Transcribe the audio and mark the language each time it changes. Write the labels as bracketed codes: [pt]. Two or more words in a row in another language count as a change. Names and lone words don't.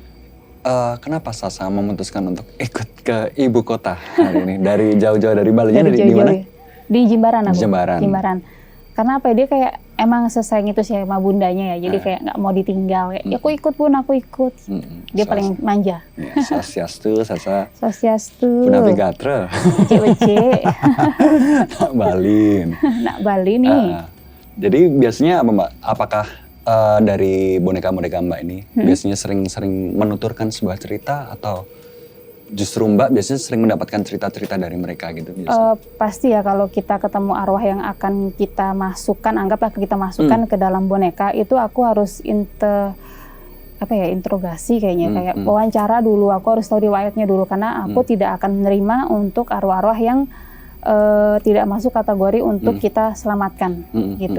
[id] Kenapa Sasa memutuskan untuk ikut ke ibu kota hari ini? Dari jauh-jauh dari Bali, dari di jauh-jauh mana? ya. Di Jimbaran aku. Di Jimbaran. Karena apa ya, dia kayak emang sesayang itu sih sama bundanya ya, jadi kayak nggak mau ditinggal. Kayak, ya aku ikut Bun, aku ikut. Dia paling manja. Ya, [ban] Swastiastu, Sasa. Swastiastu. Punapi Gatra. Bece-bece. Balin. Nak Bali nih. [id] Jadi biasanya apa Mbak? Apakah dari boneka-boneka Mbak ini biasanya sering-sering menuturkan sebuah cerita atau justru Mbak biasanya sering mendapatkan cerita-cerita dari mereka gitu biasanya? Pasti ya, kalau kita ketemu arwah yang akan kita masukkan, anggaplah kita masukkan ke dalam boneka, itu aku harus interogasi kayaknya, kayak wawancara dulu, aku harus tahu riwayatnya dulu, karena aku tidak akan menerima untuk arwah-arwah yang tidak masuk kategori untuk kita selamatkan gitu.